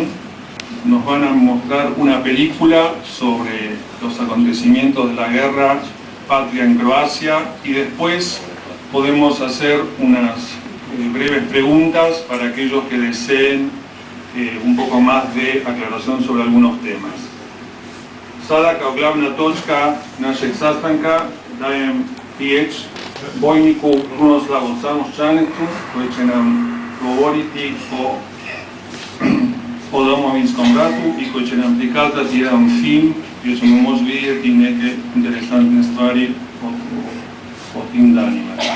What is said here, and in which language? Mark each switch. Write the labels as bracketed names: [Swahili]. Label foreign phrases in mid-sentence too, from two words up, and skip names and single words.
[Spanish] Nos van a mostrar una película sobre los acontecimientos de la guerra patria en Croacia y después podemos hacer unas breves preguntas para aquellos que deseen un poco más de aclaración sobre algunos temas. [Croatian] Sada kao glavna točka našeg sastanka dajem riječ bojniku Krunoslavu Samojanecu koji će nam govoriti o Domovinskom ratu i koji će nam prikazati jedan film gdje ćemo moći vidjeti neke interesantne stvari o tim danima.